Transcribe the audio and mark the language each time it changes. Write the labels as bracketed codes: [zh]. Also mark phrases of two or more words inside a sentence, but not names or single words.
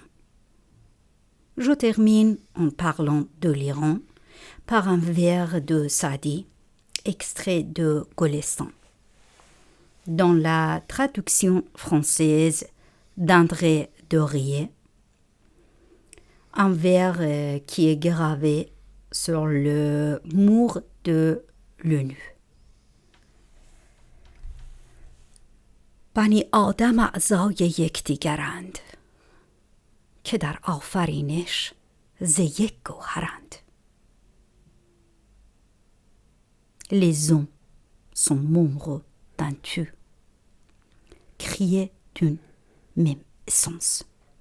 [fr] Je termine en parlant de l'Iran par un vers de Saadi, extrait de Golestan. Dans la traduction française d'André Dorier, un vers qui est gravé sur le mur de l'ONU. [fa] بنی آدم اعضای یکدیگرند که در آفرینش ز یک گوهرند. [fr] Les hommes sont membres d'un Dieu, créés d'une même essence.